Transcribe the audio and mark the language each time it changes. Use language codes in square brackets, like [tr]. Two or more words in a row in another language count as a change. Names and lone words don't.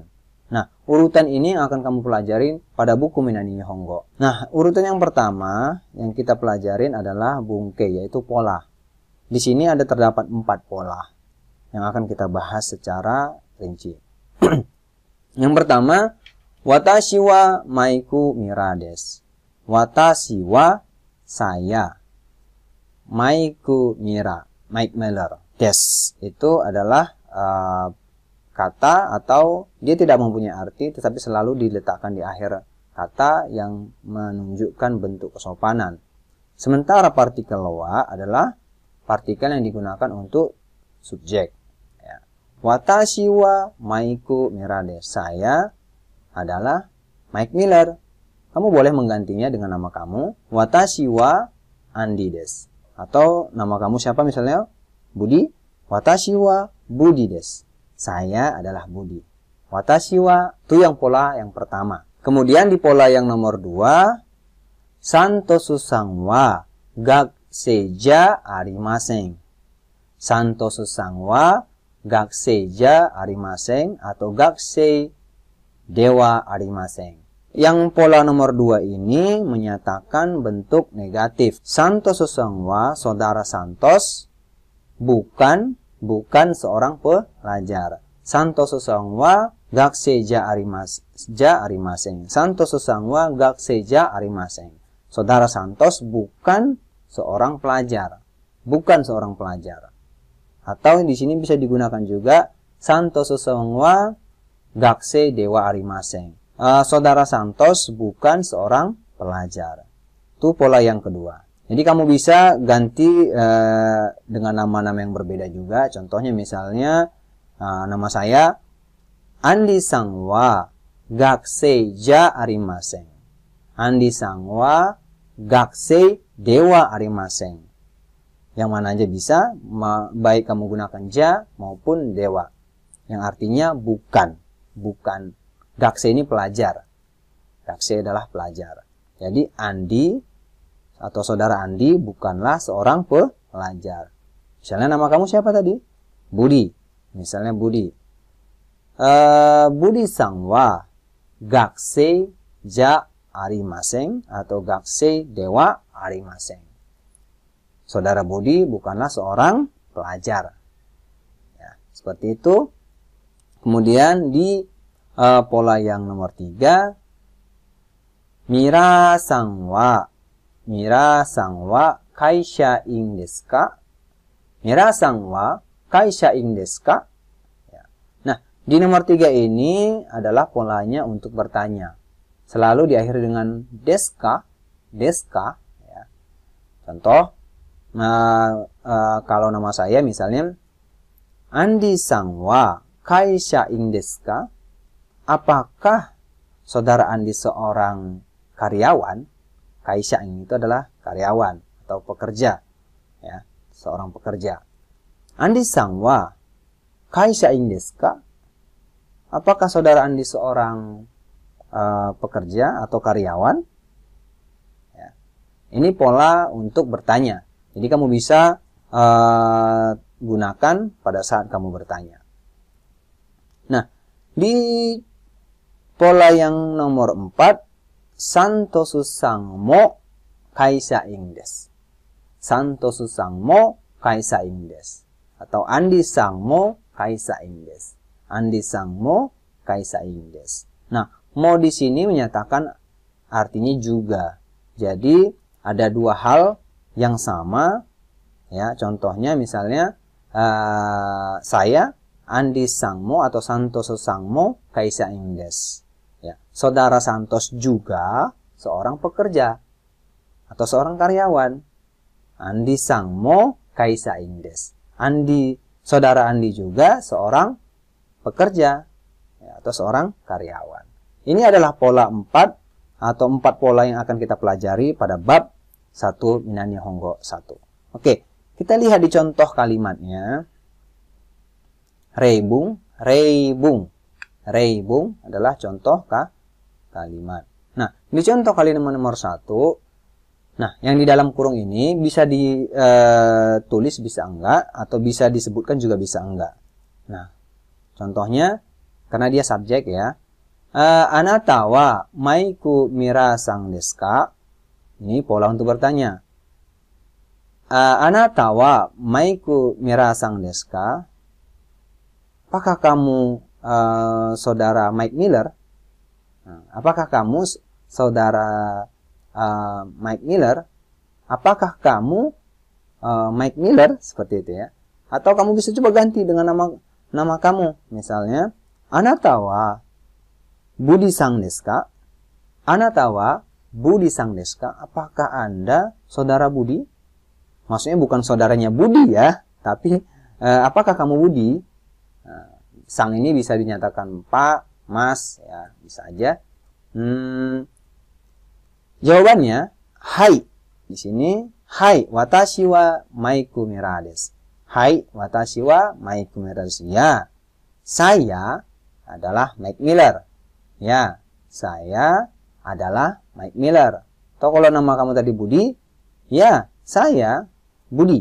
[id] Nah, urutan ini yang akan kamu pelajarin pada buku Minani Nihongo. Nah, urutan yang pertama yang kita pelajarin adalah bungke, yaitu pola. Di sini ada terdapat 4 pola yang akan kita bahas secara rinci. Yang pertama, [ja] 私はマイク・ミラーです. 私は [id] saya. Maiku mira, Mike Miller. Des itu adalah kata atau dia tidak mempunyai arti tetapi selalu diletakkan di akhir kata yang menunjukkan bentuk kesopanan. Sementara partikel wa adalah partikel yang digunakan untuk subjek. Ya. [ja] 私はマイク・ミラーです. [id] Saya adalah Mike Miller. Kamu boleh menggantinya dengan nama kamu. [ja] 私はアンディです. [id] Atau nama kamu siapa misalnya? [ja] Budi. 私はブディです. [id] Saya adalah Budi. [ja] 私は, [id] itu yang pola yang pertama. Kemudian di pola yang nomor 2, [ja] サントスさんは学生じゃありません. サントスさんは学生じゃありません atau 学生ではありません. [id] Yang pola nomor 2 ini menyatakan bentuk negatif. [ja] サントスさんは, [id] saudara Santos, bukan seorang pelajar. [ja] サントスさんは学生じゃありません. サントスさんは学生じゃありません. [id] Saudara Santos bukan seorang pelajar. Bukan seorang pelajar. Atau di sini bisa digunakan juga [ja] サントスさんは学生ではありません. [id] Saudara Santos bukan seorang pelajar. Itu pola yang kedua. Jadi kamu bisa ganti dengan nama-nama yang berbeda juga. Contohnya misalnya nama saya [ja] アンディさんは学生じゃありません. アンディさんは学生ではありません. [id] Yang mana aja bisa, baik kamu gunakan ja maupun dewa. Yang artinya bukan. Bukan. Gakusei ini pelajar. Gakusei adalah pelajar. Jadi Andi atau saudara Andi bukanlah seorang pelajar. Misalnya nama kamu siapa tadi? Budi. Misalnya Budi. [ja] ブディさんは学生じゃありません atau 学生ではありません. [id] Saudara Budi bukanlah seorang pelajar. Ya, seperti itu. Kemudian di pola yang nomor 3, [ja] ミラーさんは会社員ですか? ミラーさんは会社員ですか? [id] Ya. Nah, di nomor 3 ini adalah polanya untuk bertanya. Selalu diakhiri dengan [ja] ですか？ですか? [id] Ya. Contoh, kalau nama saya misalnya [ja] アンディさんは会社員ですか? [id] Apakah saudara Andi seorang karyawan? Kaisha-in itu adalah karyawan atau pekerja, ya, seorang pekerja. [ja] アンディさんは会社員ですか? [id] Apakah saudara Andi seorang pekerja atau karyawan? Ya. Ini pola untuk bertanya. Jadi kamu bisa gunakan pada saat kamu bertanya. Nah, di pola yang nomor 4, [ja] サントスさんも会社員です. サントスさんも会社員です. Atau アンディさんも会社員です。アンディさんも会社員です. [id] Nah, mo di sini menyatakan artinya juga. Jadi ada dua hal yang sama. Ya, contohnya misalnya saya [ja] アンディさんも atau サントスさんも会社員です. [id] Ya, saudara Santos juga seorang pekerja atau seorang karyawan. [ja] アンディさんも会社員です. [id] Saudara Andi juga seorang pekerja ya, atau seorang karyawan. Ini adalah pola 4 atau 4 pola yang akan kita pelajari pada bab 1 Minnan Nihongo 1. Oke, kita lihat di contoh kalimatnya. [ja] 例文、例文. [id] Reibung adalah contoh kalimat. Nah, di contoh kalimat nomor 1, nah, yang di dalam kurung ini bisa ditulis, bisa enggak, atau bisa disebutkan juga bisa enggak. Nah, contohnya, karena dia subjek ya. [ja] あなたはマイク・ミラーさんですか? [id] Ini pola untuk bertanya. [ja] あなたはマイク・ミラーさんですか? [id] Apakah kamu saudara Mike Miller? Nah, apakah kamu saudara Mike Miller? Apakah kamu Mike Miller? Seperti itu ya. Atau kamu bisa coba ganti dengan nama kamu. [ja] Misalnya, あなたはブディさんですか? あなたはブディさんですか? [id] Apakah Anda saudara Budi? Maksudnya bukan saudaranya Budi ya, tapi apakah kamu Budi? Sang ini bisa dinyatakan Pak, Mas, ya bisa aja. Jawabannya, hai. Di sini, hai, [ja] 私はマイク・ミラーです. はい、私はマイク・ミラーです. [id] Ya, saya adalah Mike Miller. Ya, saya adalah Mike Miller. Atau kalau nama kamu tadi Budi, ya, saya Budi.